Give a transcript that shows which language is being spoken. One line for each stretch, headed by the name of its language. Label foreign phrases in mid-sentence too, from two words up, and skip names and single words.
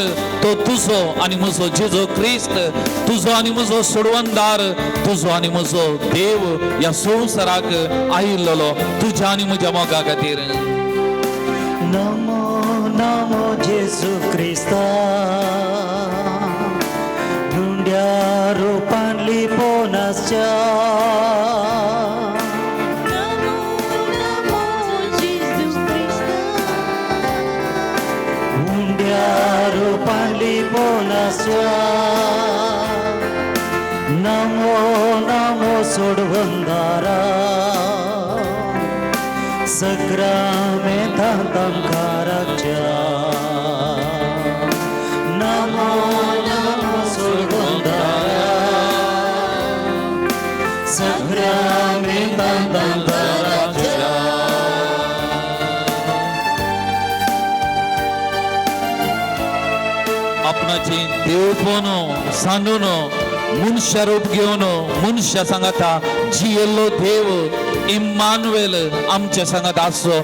Konkani: तो तुजो आनी म्हजो जेजू क्रिस्त, तुजो आनी म्हजो सोडवणदार, तुजो आनी म्हजो देव या संवसाराक आयिल्लो तुझ्या आनी म्हज्या मोगा खातीर. नमो नमो जेजू क्रिस्ता, धुंड्या रूपान लिपोनासच्या नमो नमो सोडवंदारा, सग्रामेंतां तांकाराच्या. नमो नमो सोडवंदारा, सग्रामेंतां तांकाराच्या. आपणाची देवपण सांडून मनुष्य रूप घेऊन मनुष्य सांगता जियेल्लो देव इम्मानुएल आमच्या सांगत आसो.